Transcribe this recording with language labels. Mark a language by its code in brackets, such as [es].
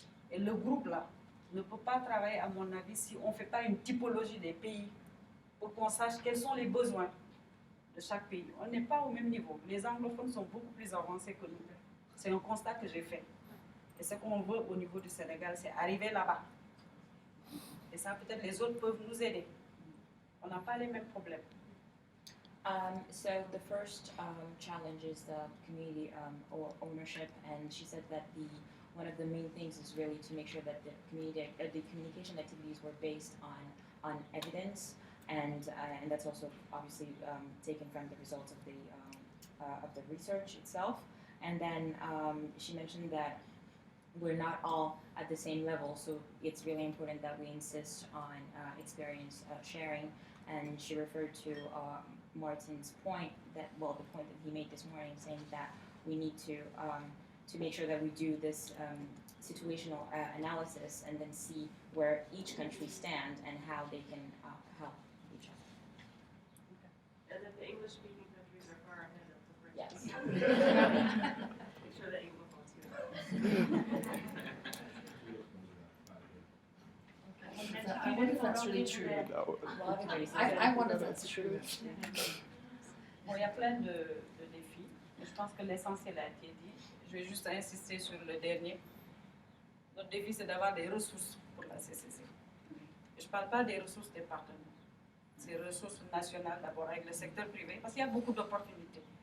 [fr] Et le groupe là ne peut pas travailler, à mon avis, si on ne fait pas une typologie des pays pour qu'on sache quels sont les besoins de chaque pays. On n'est pas au même niveau. Les anglophones sont beaucoup plus avancés que nous. C'est un constat que j'ai fait. Et ce qu'on veut au niveau du Sénégal, c'est arriver là-bas. Et ça, peut-être les autres peuvent nous aider. On n'a pas les mêmes problèmes. [en] So the first challenge is the community ownership, and she said that one of the main things is really to make sure that the communication activities were based on evidence, and that's also obviously taken from the results of the research itself. And then she mentioned that we're not all at the same level, so it's really important that we insist on experience sharing. And she referred to Martin's point the point that he made this morning, saying that we need to make sure that we do this situational analysis and then see where each country stands and how they can help each other. And that the English-speaking countries are far ahead of the French. Yes. Make sure the Anglophones hear I wonder if that's really true. I wonder if that's true. [fr] Bon, il y a plein de défis, mais je pense que l'essentiel a été dit. Je vais juste insister sur le dernier. Notre défi, c'est d'avoir des ressources pour la CCC. Et je ne parle pas des ressources des partenaires. C'est ressources nationales d'abord avec le secteur privé, parce qu'il y a beaucoup d'opportunités.